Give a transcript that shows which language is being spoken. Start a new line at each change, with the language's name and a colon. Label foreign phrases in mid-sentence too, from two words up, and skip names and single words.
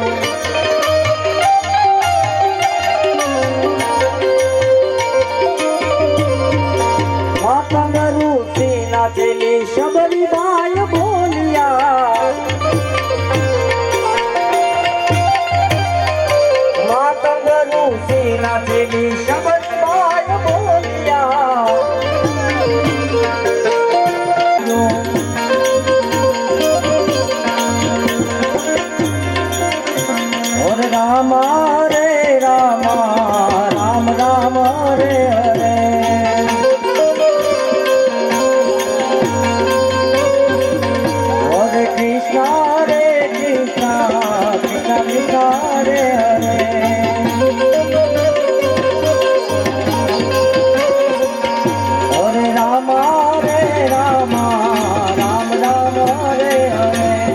Gujarati: નાચેલી શબરીબાઈ બોલિયા, માતંગનું સી નાચેલી શબરીબાઈ બોલિયા. ઓર રામા રે રામા, રામ રામ રે હરે.
Sanskrit: कृष्ण हरे कृष्ण, कृष्ण कृष्ण हरे हरे. हरे राम हरे राम, राम राम हरे हरे.